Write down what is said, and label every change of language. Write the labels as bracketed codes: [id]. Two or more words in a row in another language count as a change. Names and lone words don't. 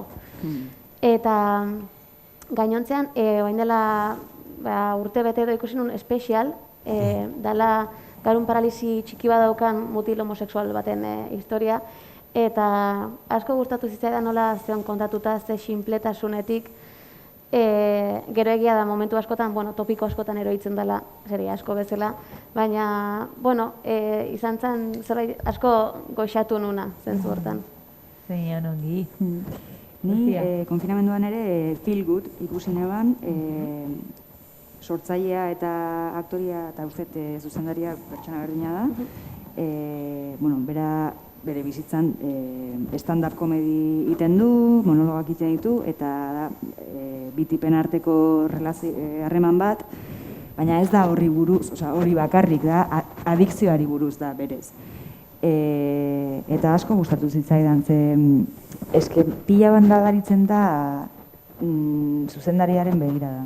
[eu] Eta gainontzean, orain dela urte bete edo ikusi nun espezial, dela garun paralisi txiki bat daukan mutil homosexual baten historia, eta asko gustatu zitzaidan nola zeon kontatuta ze sinpletasunetik, gero egia da momentu askotan, topiko askotan eroitzen dela, seria asko bezala, baina, izan zen zerbait asko goxatu nuna zentzu hortan. Zein ongi. Ni konfinamenduan ere Feel Good ikusi neban, sortzailea eta aktoria eta uste zuzendaria pertsona berdina da. Bere bizitzan [en] stand-up komedi [eu] iten du, monologak iten ditu, eta bi tipen arteko harreman bat, baina ez da horri buruz, hori bakarrik da, adikzioari buruz da berez. Eta asko gustatu zitzaidan, eske pila bat nabaritzen da zuzendariaren begira da.